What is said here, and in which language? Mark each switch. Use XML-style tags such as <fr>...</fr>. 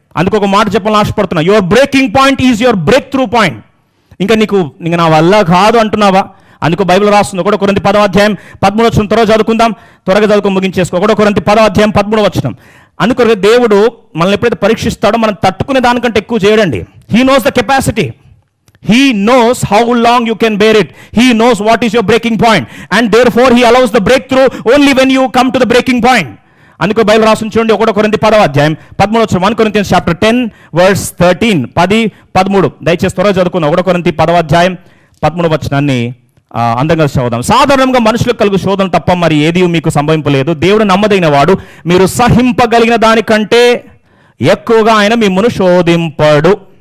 <te>అందుకు ఒక మాట చెప్పాలని ఆశపడుతున్నా,</te> <en>Your breaking point is your break through point.</en> <te>ఇంకా నా వల్ల కాదు అంటున్నావా? అందుకు బైబిల్ రాస్తుంది. 1 కొరింథీ 10వ అధ్యాయం 13వ వచనం త్వరగా చదువుకుందాం, త్వరగా చదువుకొని ముగించేసుకో. 1 కొరింథీ 10వ అధ్యాయం 13వ వచనం. అందుకొరకు దేవుడు మనల్ని ఎప్పుడైతే పరీక్షిస్తాడో మనం తట్టుకునే దానికంటే ఎక్కువ చేయడండి.</te> <en>He knows the capacity. He knows how long you can bear it. He knows what is your breaking point. And therefore he allows the breakthrough only when you come to the breaking point.</en> <te>అందుకు Bible రాసుని చూడండి 1 కొరింథీ 10వ అధ్యాయం 13వ వచనం.</te> <en>1 Corinthians chapter 10 verse 13</en> <te>10-13 దయచేసి త్వరగా చదువుకుందాం. 1 కొరింథీ 10వ అధ్యాయం 13వ వచనాన్ని అందంగా చదువుదాం. సాధారణంగా మనుషులకు కలుగు శోధన తప్ప మరి ఏది మీకు సంభవింపలేదు. దేవుడు నమ్మదగిన వాడు, మీరు సహింపగలిగిన దానికంటే ఎక్కువగా ఆయన మిమ్మును శోధింపడు.</te>